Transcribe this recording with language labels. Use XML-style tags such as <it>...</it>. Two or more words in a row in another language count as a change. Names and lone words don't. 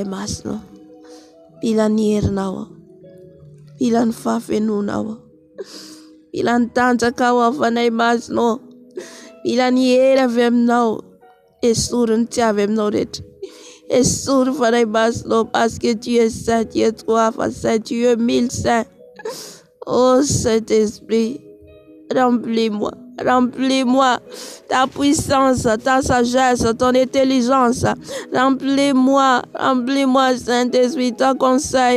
<mg>masina, mila ny herinao aho, mila ny fahafenonao aho, mila ny tanjakao aho fanahy masina, mila ny hery avy aminao, esory ny tsy avy aminao rehetra, esory fanahy masina,</mg> <fr>parce que tu es saint, tu es trois fois saint, tu es mille saint. Oh Saint-Esprit, remplis-moi, Remplis-moi ta puissance, ta sagesse, ton intelligence. Remplis-moi, Saint-Esprit, ton conseil.</fr>